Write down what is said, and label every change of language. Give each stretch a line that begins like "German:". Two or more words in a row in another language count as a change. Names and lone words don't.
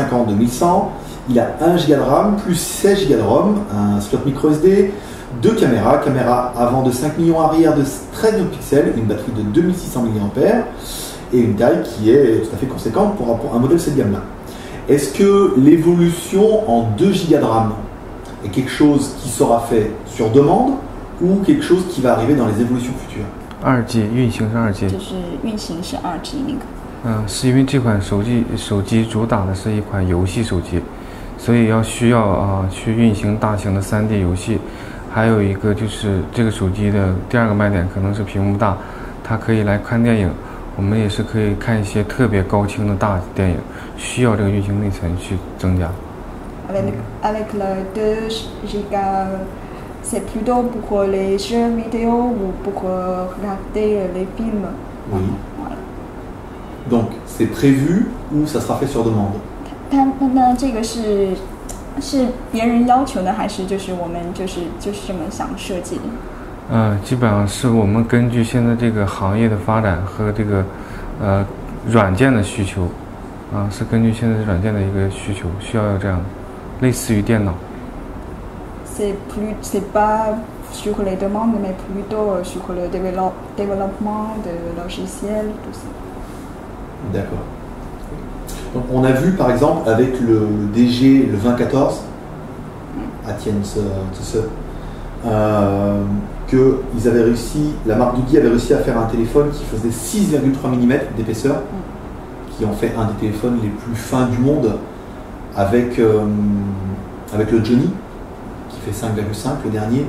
French: Il a 1 Go de RAM plus 16 Go de ROM, un slot micro SD, 2 caméras, caméra avant de 5 millions, arrière de 13 millions de pixels, une batterie de 2600 mAh et une taille qui est tout à fait conséquente pour un modèle de cette gamme-là. Est-ce que l'évolution en 2 Go de RAM est quelque chose qui sera fait sur demande ou quelque chose qui va arriver dans les évolutions futures?
Chinese: 2G 运行是2G，就是运行是2G 那个。是因为这款手机主打的是一款游戏手机，所以需要去运行大型的3D 游戏。还有一个就是这个手机的第2个卖点可能是屏幕大，它可以来看电影，我们也是可以看一些特别高清的大电影，需要这个运行内存去增加。
French: Avec le 2 Go, c'est plutôt pour les jeux vidéo ou pour regarder les films. Oui. Voilà. Donc c'est prévu ou ça sera fait sur demande?
Chinese: 那这个是别人要求的，还是就是我们就是这么想设计的？基本上是我们根据现在这个行业的发展和这个软件的需求，是根据现在软件的一个需求，需要这样，类似于电脑。
French: C'est pas sur les demandes, mais plutôt sur le développement de logiciels, tout ça. D'accord. Donc, on a vu par exemple avec le DG, le 2014, qu'ils avaient réussi, la marque Doogee avait réussi à faire un téléphone qui faisait 6,3 mm d'épaisseur, qui en fait un des téléphones les plus fins du monde, avec le Johnny, qui fait 5,5 le dernier.